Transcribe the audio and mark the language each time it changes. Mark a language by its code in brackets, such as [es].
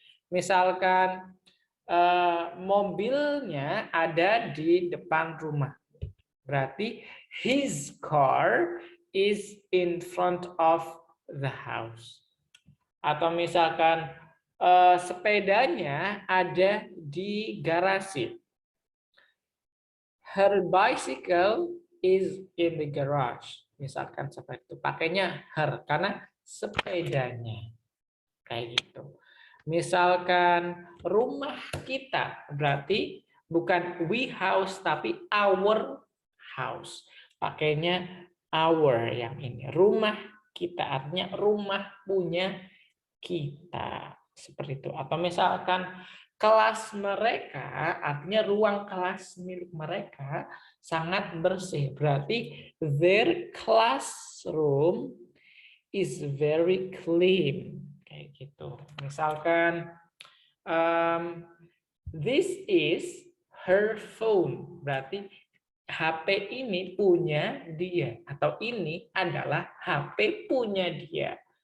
[id] Misalkan mobilnya ada di depan rumah, berarti [en] his car is in front of the house. [id] Atau misalkan sepedanya ada di garasi. [en] Her bicycle is in the garage. [id] Misalkan seperti itu. Pakainya her karena sepedanya. Kayak gitu. Misalkan rumah kita berarti bukan [en] we house [id] tapi [en] our house. [id] Pakainya our yang ini. Rumah kita artinya rumah punya kita. Seperti itu. Atau misalkan kelas mereka, artinya ruang kelas milik mereka sangat bersih. Berarti [en] their classroom is very clean. [id] Kayak gitu. [en] Misalkan this is her phone. [id] Berarti HP ini punya dia. Atau ini adalah HP punya dia.